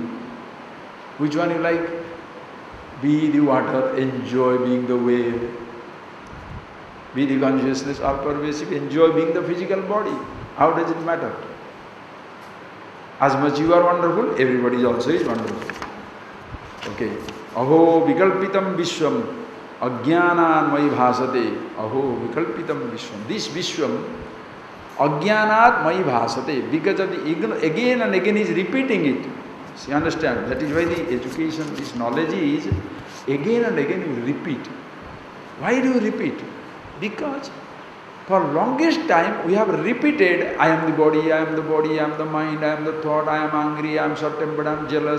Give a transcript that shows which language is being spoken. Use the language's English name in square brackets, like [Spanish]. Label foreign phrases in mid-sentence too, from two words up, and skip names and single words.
[English] Which one you like? Be the water, enjoy being the wave. Be the consciousness all-pervasive, enjoy being the physical body. How does it matter? As much you are wonderful, everybody also is wonderful. Okay. [Sanskrit] अहो विकल्पितं विश्वं अज्ञानात् मयि भासते. अहो विकल्पितं विश्वम्. This विश्वं अज्ञानात् मयि भासते. [English] Because of the again and again is repeating it. See, understand? That is why the education, this knowledge is again and again you repeat. Why do you repeat? Because for longest time we have repeated, I am the body, I am the body, I am the mind, I am the thought, I am angry, I am short-tempered, I am jealous.